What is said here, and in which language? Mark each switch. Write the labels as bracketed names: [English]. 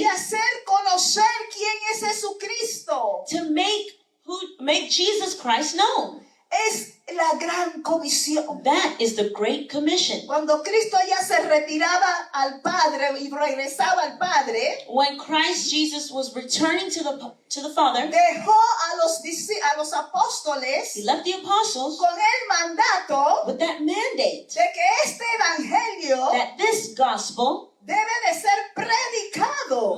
[Spanish] de hacer conocer quién es Jesucristo. [English] to make Jesus Christ known. [Spanish] Es la gran comisión. [English] That is the Great Commission. [Spanish] Cuando Cristo ya se retiraba al Padre y regresaba al Padre, [English] When Christ Jesus was returning to the Father, [Spanish] dejó a los apóstoles [English] he left the apostles [Spanish] con el mandato [English] with that mandate [Spanish] de que este evangelio [English] that this gospel [Spanish] debe de ser predicado